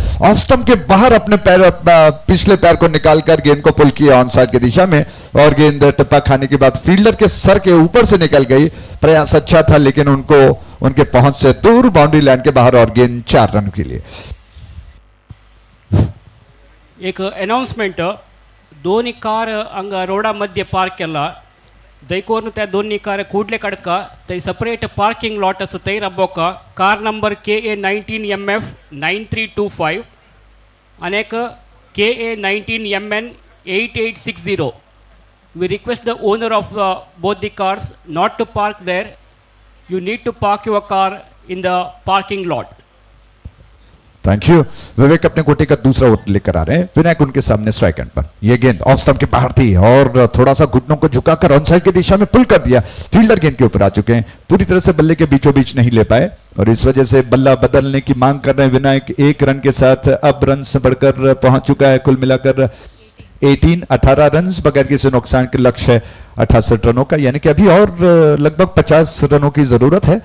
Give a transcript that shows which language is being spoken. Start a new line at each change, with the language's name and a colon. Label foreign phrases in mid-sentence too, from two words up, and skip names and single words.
English: off stump
Hindi: के बाहर अपने पैर पिछले पैर को निकालकर गेंद को पुल किया
English: on side
Hindi: की दिशा में और गेंद टिप्पा खाने के बाद फील्डर के सर के ऊपर से निकल गई। प्रयास अच्छा था लेकिन उनको उनके पहुंच से दूर
English: boundary line
Hindi: के बाहर और गेंद 4 रन के लिए।
Konkani: एक अनाउन्समेंट, दोन्ही कार हांगा रोडा मध्य पार्क केला, दयकोरून त्या दोन्ही कार कूडले काडका थंय
English: separate parking lot
Konkani: आसा थंय राबोवका। कार नंबर KA19MF 9325 आनी एक KA19MN 8860.
English: We request the owner of both the cars not to park there. You need to park your car in the parking lot. thank you.
Hindi: विवेक अपने कोटे का दूसरा ओवर लेकर आ रहे हैं। विनायक उनके सामने
English: strike end
Hindi: पर, यह गेंद
English: off stump
Hindi: के बाहर थी और थोड़ा सा घुटनों को झुकाकर
English: on side
Hindi: की दिशा में पुल कर दिया। फील्डर गेंद के ऊपर आ चुके हैं, पूरी तरह से बल्ले के बीचों बीच नहीं ले पाए और इस वजह से बल्ला बदलने की मांग कर रहे हैं विनायक। 1 रन के साथ अब रन बढ़कर पहुंच चुका है, कुल मिलाकर 18 रन बगैर किसी नुकसान के लक्ष्य है 68 रनों का, यानी कि अभी और लगभग 50 रनों की जरूरत है।